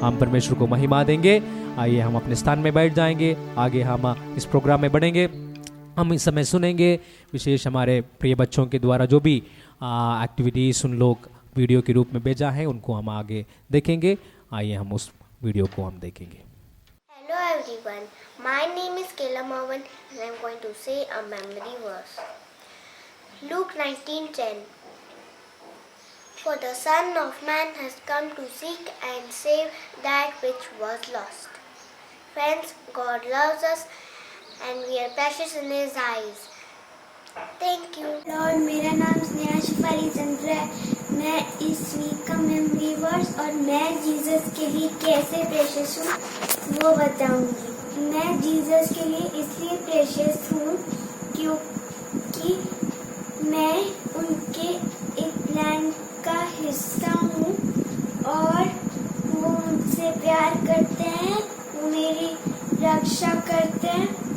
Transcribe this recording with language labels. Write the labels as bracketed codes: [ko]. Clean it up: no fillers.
[hi] हम परमेश्वर को महिमा देंगे। आइए हम अपने स्थान में बैठ जाएंगे, आगे हम इस प्रोग्राम में बढ़ेंगे। हम इस समय सुनेंगे विशेष हमारे प्रिय बच्चों के द्वारा जो भी एक्टिविटीज़ उन लोग वीडियो के रूप में भेजा है, उनको हम आगे देखेंगे। आइए हम उस वीडियो को हम देखेंगे। [en] Hello everyone, my name is Kayla Marwan and I'm going to say a memory verse. Luke 19:10. For the Son of Man has come to seek and save that which was lost. Friends, God loves us and we are precious in His eyes. Thank you. [hi] Lord, मेरा नाम स्नेहा शिफाली चंद्र है। मैं इस week का memory verse और मैं Jesus के लिए कैसे प्रेशियस हूँ वो बताऊंगी। मैं जीसस के लिए इसलिए प्रेशियस हूँ क्योंकि मैं उनके एक प्लान का हिस्सा हूँ और वो मुझसे प्यार करते हैं, वो मेरी रक्षा करते हैं।